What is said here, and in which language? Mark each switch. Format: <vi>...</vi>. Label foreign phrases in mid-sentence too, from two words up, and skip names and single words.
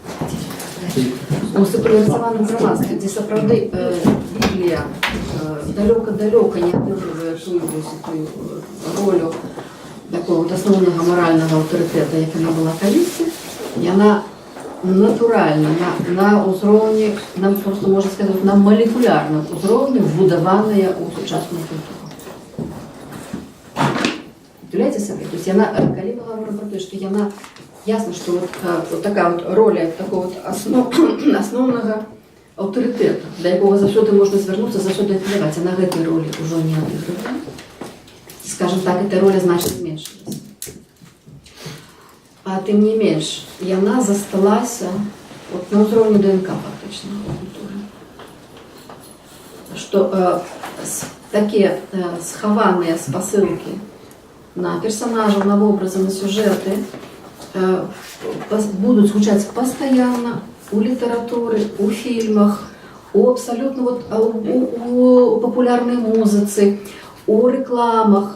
<be>у секулярызаваным грамадстве, дзе сапраўды Біблія далёка-далёка не адыгрывае тую ролю такого асноўнага маральнага аўтарытэта, як яна была калісьці, яна натуральна, на ўзроўні, нам просто можна сказаць, на малекулярным узроўні вбудаваная ў сучасную культуру. Уявляеце сабе?</be> <ru>То есть</ru> <be>яна, калі мы</be> <ru>говорим про то, что яна, ясно, что вот такая вот роля такого вот основного авторитета,</ru> <be>до якого заўсёды можна звярнуцца, заўсёды апеляваць, а на гэтай ролі ўжо не адыгрывае.</be> <ru>Скажем так, эта роля значит зменшилась.</ru> <be>А тым не менш, яна засталася вот на ўзроўні ДНК фактычна культуры. Што такія схаваныя спасылкі на персонажаў, на вобразы, на сюжеты будуць гучаць пастаянна у літаратуры, у фільмах, у абсалютна вот, у папулярнай музыцы, у рэкламах.</be>